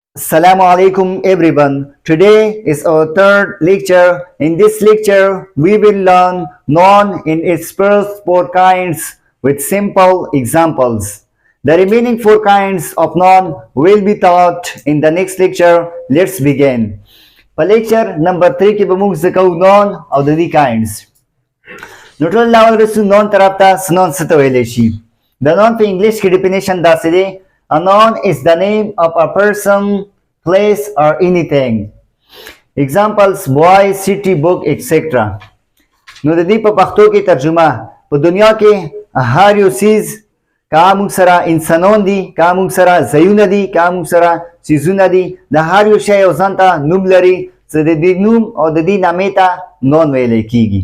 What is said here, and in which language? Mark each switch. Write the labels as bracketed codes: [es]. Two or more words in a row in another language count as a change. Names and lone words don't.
[en] Assalamu alaikum everyone. Today is our third lecture. In this lecture, we will learn noun in its first four kinds with simple examples. The remaining four kinds of noun will be taught in the next lecture. Let's begin. For lecture number 3 [ps] کې به موږ زده کوو noun او د دې kinds. نو ټول لاول رسو noun طرف ته noun څه ته ویلی شي. د noun په انګلیش کې definition داسې دی. [en] A noun is the name of a person, place or anything. Examples boy, city, book, etc. [ps] نو د دې په پښتو کې ترجمه په دنیا کې هر یو څیز که موږ سره انسانان دي که موږ سره ځایونه دي که موږ سره څیزونه دي د هر یو شی یو ځان ته نوم لري چې د دې نوم او د دې نامې ته نون ویلی کیږي.